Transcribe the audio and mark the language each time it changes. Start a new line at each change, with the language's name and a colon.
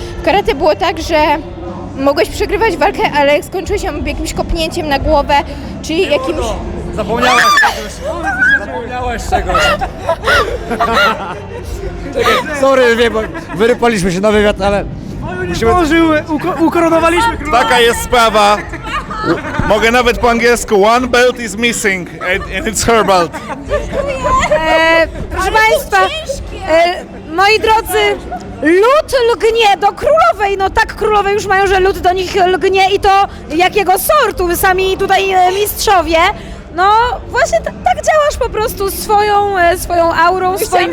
Polish: W karate było tak, że mogłeś przegrywać walkę, ale jak skończyłeś ją jakimś kopnięciem na głowę, czy jakimś... Zapomniałaś czegoś. Sorry, wiem, bo wyrypaliśmy się na wywiad, ale musimy... Ukoronowaliśmy króla. Taka jest sprawa. Mogę nawet po angielsku.
English: One belt is missing and it's her belt.
Polish: Proszę Państwa, moi drodzy, lód lgnie do królowej, no tak królowe już mają, że lód do nich lgnie i to jakiego sortu, sami tutaj mistrzowie. No właśnie tak działasz po prostu swoją aurą, swoim